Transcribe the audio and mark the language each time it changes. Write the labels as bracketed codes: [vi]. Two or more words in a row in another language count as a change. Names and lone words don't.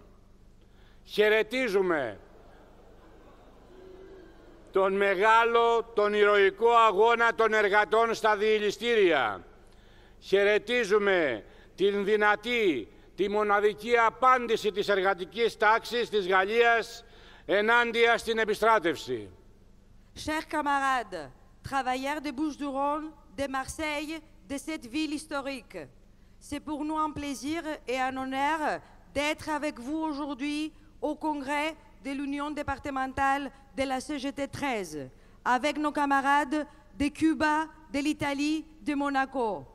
[el] Χαιρετίζουμε τον μεγάλο, τον ηρωικό αγώνα των εργατών στα διελιστήρια. Χαιρετίζουμε την δυνατή, τη μοναδική απάντηση της εργατικής τάξης της Γαλλίας ενάντια στην επιστράτευση. [fr] Chers camarades, travailleurs des Bouches-du-Rhône, de Marseille, de cette ville historique, c'est pour nous un plaisir et un honneur d'être avec vous aujourd'hui au congrès de l'Union départementale de la CGT 13, avec nos camarades de Cuba, de l'Italie, de Monaco.